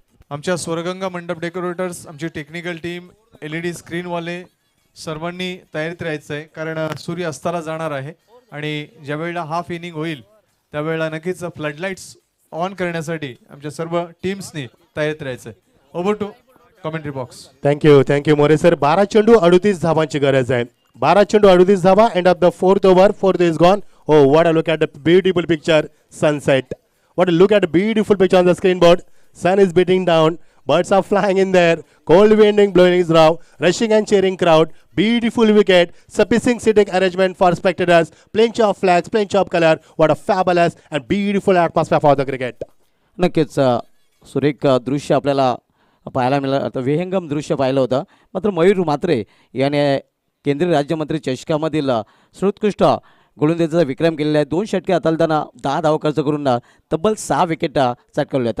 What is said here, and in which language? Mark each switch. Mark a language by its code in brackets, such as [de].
[mr] आमच्या स्वर्गंगा मंडप डेकोरेटर्स, आमची टेक्निकल टीम, LED स्क्रीनवाले सर्वांनी तयारीत राहायचं आहे, कारण सूर्य अस्ताला जाणार आहे आणि ज्या वेळेला हाफ इनिंग होईल त्यावेळेला नक्कीच फ्लडलाईट्स ऑन करण्यासाठी आमच्या सर्व टीम्सनी तयारीत राहायचं आहे. [en] Over to commentary box. [mr] Thank you More sir. 12 चेंडू 38 धावांची गरज आहे. 12 चेंडू 38 धावा. [en] End of the 4th over. 4th is gone. Oh, what a look at the beautiful picture, sunset. What a look at the beautiful picture on the screen board. Sun is beating down. Birds are flying in there. Cold wind blowing is raw. Rushing and cheering crowd. Beautiful wicket. Sufficient seating arrangement for spectators. Plenty of flags, plenty of color. What a fabulous and beautiful atmosphere for the cricket. [mr] नक्कीच सुरेख दृश्य आपल्याला पाहायला मिळालं तर विहंगम दृश्य पाहिलं होतं. मात्र मयूर म्हात्रे याने केंद्रीय राज्यमंत्री चषकामधील सर्वोत्कृष्ट गोलंदाजीचा विक्रम केलेला आहे. 2 षटके हाताळताना 10 धावा खर्च करून तब्बल 6 विकेट चटकवल्या आहेत.